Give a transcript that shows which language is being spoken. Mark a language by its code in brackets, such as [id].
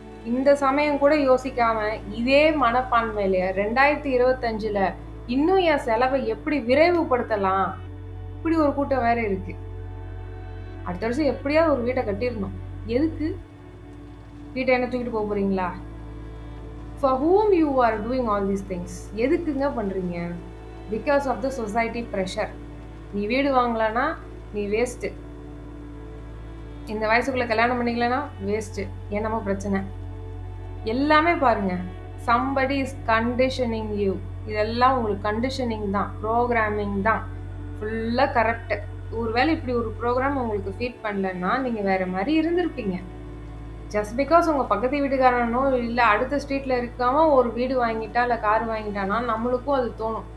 [ta] இந்த சமயம் கூட யோசிக்காம, இதே மனப்பான்மையில 2025ல இன்னும் என் செலவை எப்படி விரைவுபடுத்தலாம்? இப்படி ஒரு கூட்டம் வேற இருக்கு. அடுத்த வருஷம் எப்படியாவது ஒரு வீட்ட கட்டிரணும். எதுக்கு? வீட்ட என்ன தூக்கிட்டு போறீங்களா? [en] For whom you are doing all these things? [ta] எதுக்குங்க பண்றீங்க? [en] Because of the society pressure. [ta] நீ வீடு வாங்கலனா நீ வேஸ்ட். இந்த வயசுக்குள்ள கல்யாணம் பண்ணிக்கலனா வேஸ்ட். என்னமோ பிரச்சனை. எல்லாமே பாருங்க. [en] Somebody is conditioning you. [ta] இதெல்லாம் உங்களுக்கு கண்டிஷனிங் தான், ப்ரோகிராமிங் தான். ஃபுல்லா கரெக்ட். ஒருவேளை இப்படி ஒரு ப்ரோக்ராம் உங்களுக்கு ஃபீட் பண்ணலன்னா நீங்க வேற மாதிரி இருந்திருப்பீங்க. ஜஸ்ட் பிகாஸ் உங்க பக்கத்து வீட்டுக்காரனோ இல்ல அடுத்த ஸ்ட்ரீட்ல இருக்காம ஒரு வீடு வாங்கிட்டா இல்ல கார் வாங்கிட்டானா நம்மளுக்கும் அது தோணும்.